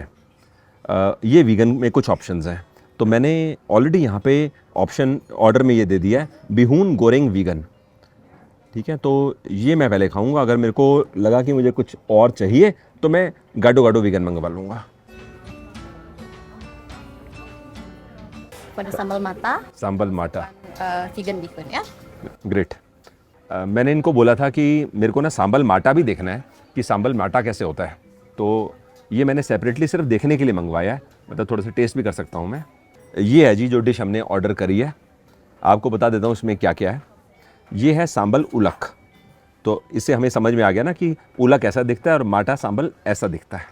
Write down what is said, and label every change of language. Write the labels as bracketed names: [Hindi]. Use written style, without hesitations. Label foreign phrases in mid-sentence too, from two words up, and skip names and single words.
[Hindi] ये वीगन में कुछ ऑप्शंस हैं, तो मैंने ऑलरेडी यहाँ पे [English] option order [Hindi] में ये दे दिया है, बिहून गोरेंग वीगन, ठीक है। तो ये मैं पहले खाऊंगा। अगर मेरे को लगा कि मुझे कुछ और चाहिए तो मैं गाडो गाडो वीगन मंगवा लूँगा। [Indonesian] Pada sambal mata, [Hindi] सांबल माटा, [English] vegan different ya. ग्रेट। [Hindi] मैंने इनको बोला था कि मेरे को ना सांबल माटा भी देखना है कि सांबल माटा कैसे होता है, तो ये मैंने सेपरेटली सिर्फ देखने के लिए मंगवाया है, मतलब थोड़ा सा टेस्ट भी कर सकता हूँ मैं। ये है जी जो डिश हमने ऑर्डर करी है। आपको बता देता हूँ इसमें क्या क्या है। ये है सांबल उलक, तो इससे हमें समझ में आ गया ना कि उलक ऐसा दिखता है और माटा सांबल ऐसा दिखता है।